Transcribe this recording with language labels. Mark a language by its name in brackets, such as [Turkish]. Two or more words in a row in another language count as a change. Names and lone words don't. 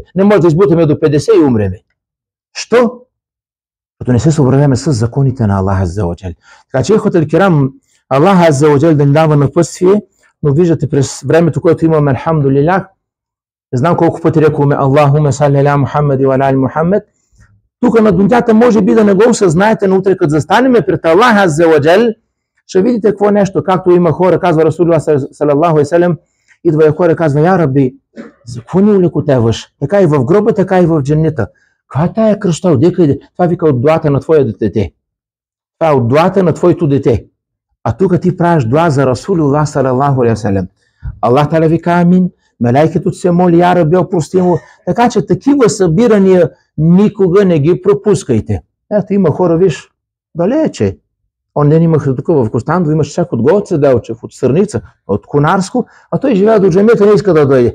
[Bulgarian] Не може да избутаме до 50 и умреме. Що? Като не се съобразяваме с законите на [Arabic] الله عز وجل. [Bulgarian] Така че, [Arabic] الإخوة الكرام, الله عز وجل [Bulgarian] да ни дава напътствие, но виждате през времето, което имаме, алхамдулилlah, не знам колко пъти рекуваме [Arabic] اللهم صل على محمد [Bulgarian] и [Arabic] على محمد. [Bulgarian] Тук на дунята може би да не го осъзнаете, но утре като застанеме пред [Arabic] الله عز وجل, [Bulgarian] ще видите какво нещо. Както има хора, казва [Arabic] رسول الله صلى الله عليه وسلم, [Bulgarian] идва хора, казва, [Arabic] يا ربي, [Bulgarian] за какво ни улекотеваш? Така и в гроба, така и в дженнета. Каква е тая кръща? Отдека иде? Това вика от дуата на твоя дете. Това е от дуата на твоето дете. А тук ти правиш дуа за [Arabic] رسول الله صلى الله عليه وسلم. الله تعالى [Bulgarian] вика амин, мелайкето се моли, [Arabic] يا ربي, [Bulgarian] опрости му. Така че такива събирания никога не ги пропускайте. Ето има хора, виж, далече. Он ден имах тук в Костандо, имаш чак от Гоце Делчев, от Сърница, от Конарско, а той живее до джамията, не иска да дойде.